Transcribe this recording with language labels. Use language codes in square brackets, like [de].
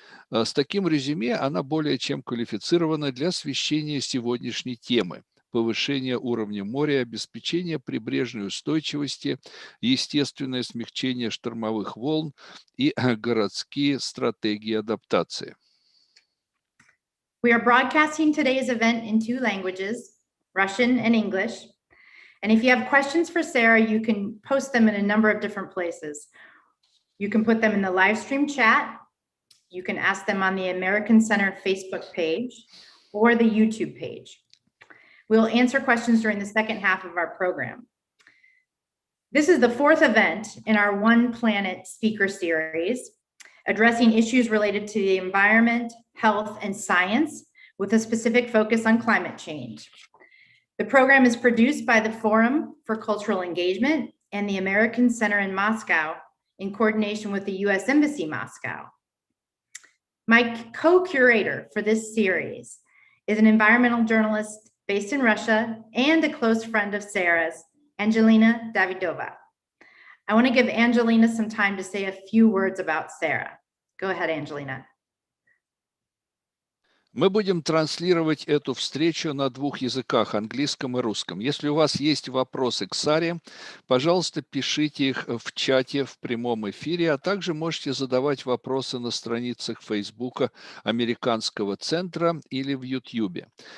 [ru] С таким резюме она более чем квалифицирована для освещения сегодняшней темы: повышение уровня моря, обеспечение прибрежной устойчивости, естественное смягчение штормовых волн и городские стратегии адаптации. [en] We are broadcasting today's event in 2 languages, Russian and English. And if you have questions for Sarah, you can post them in a number of different places. You can put them in the live stream chat. You can ask them on the American Center Facebook page or the YouTube page. We'll answer questions during the second half of our program. This is the 4th event in our One Planet speaker series, addressing issues related to the environment, health, and science with a specific focus on climate change. The program is produced by the Forum for Cultural Engagement and the American Center in Moscow in coordination with the U.S. Embassy Moscow. My co-curator for this series is an environmental journalist based in Russia and a close friend of Sarah's, Angelina Davidova. I want to give Angelina some time to say a few words about Sarah. Go ahead, Angelina. [ru] Мы будем транслировать эту встречу на 2 языках, английском и русском. Если у вас есть вопросы к Саре, пожалуйста, пишите их в чате в прямом эфире, а также можете задавать вопросы на страницах Фейсбука Американского центра или в Ютьюбе.